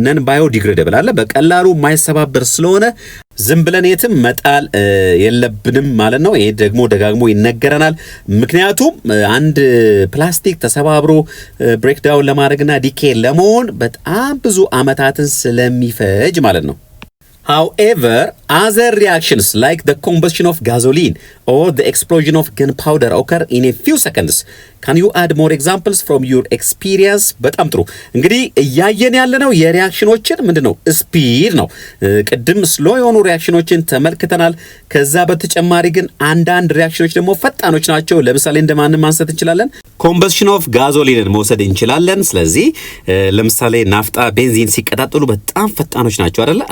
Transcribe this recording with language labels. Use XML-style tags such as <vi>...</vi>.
<am>ነን ባዮዲግሬደብል አለ። በቀላሉ የማይሰባበር ስለሆነ ዝም ብለን የትም መጣል የለብንም ማለት ነው። ይሄ ደግሞ ደጋግሞ ይነገረናል። ምክንያቱም አንድ ፕላስቲክ ተሰባብሮ ብሬክዳውን ለማድረግና ዲኬ ለመሆን በጣም ብዙ ዓመታትን ስለሚፈጅ ማለት ነው።</am> <en>However, other reactions like the combustion of gasoline or the explosion of gunpowder occur in a few seconds. Can you add more examples from your experience?</en> <am>በጣም ጥሩ። እንግዲህ እያየን ያለነው የሪያክሽኖችን ምንድነው? ስፒድ ነው። ቅድም ስሎ የሆኑ ሪያክሽኖችን ተመልክተናል። ከዛ በተጨማሪ ግን አንዳንድ ሪያክሽኖች ደግሞ ፈጣኖች ናቸው። ለምሳሌ እንደማንም ማንሳት እንችላለን። ኮምበስሽን ኦፍ ጋዞሊንን መውሰድ እንችላለን። ስለዚህ ለምሳሌ ናፍጣ፣ ቤንዚን ሲቀጣጠሉ በጣም ፈጣኖች ናቸው አይደለ?</am>